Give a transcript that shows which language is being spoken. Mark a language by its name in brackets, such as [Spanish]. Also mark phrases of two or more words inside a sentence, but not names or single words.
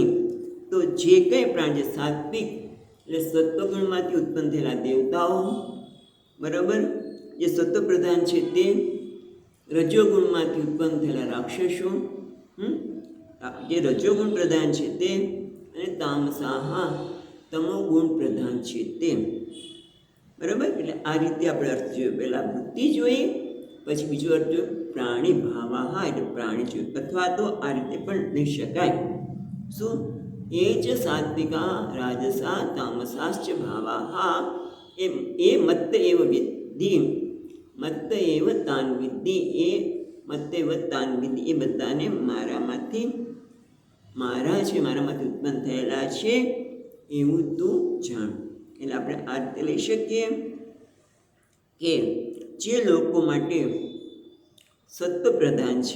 [Gujarati] તો જે કંઈ પ્રાણી છે સાત્વિક એટલે સત્વગુણમાંથી ઉત્પન્ન થયેલા દેવતાઓ, બરાબર, જે સત્વ પ્રધાન છે તે, રજોગુણમાંથી ઉત્પન્ન થયેલા રાક્ષસો, જે રજોગુણ પ્રધાન છે તે, અને તામસાહા તમોગુણ પ્રધાન છે તે, બરાબર. એટલે આ રીતે આપણે અર્થ જોયો. પહેલાં વૃત્તિ જોઈએ, પછી બીજો અર્થ જોયો [Sanskrit] પ્રાણી ભાવાહા [Gujarati] એટલે પ્રાણી જોયું, અથવા તો આ રીતે પણ લઈ શકાય. શું? એ જ [Sanskrit] સાત્વિકા રાજસા તામસાશ્ચ ભાવાહા એ મત્ત એવ વિદ્ધિ, મત્ત એવ તાન વિદ્ધિ, એ મત્ત એવ તાન વિદ્ધિ, [Gujarati] એ બધાને મારામાંથી ઉત્પન્ન થયેલા છે એવું તું જાણ. એટલે આપણે આ રીતે લઈ શકીએ કે જે લોકો માટે સત્વ પ્રધાન છે,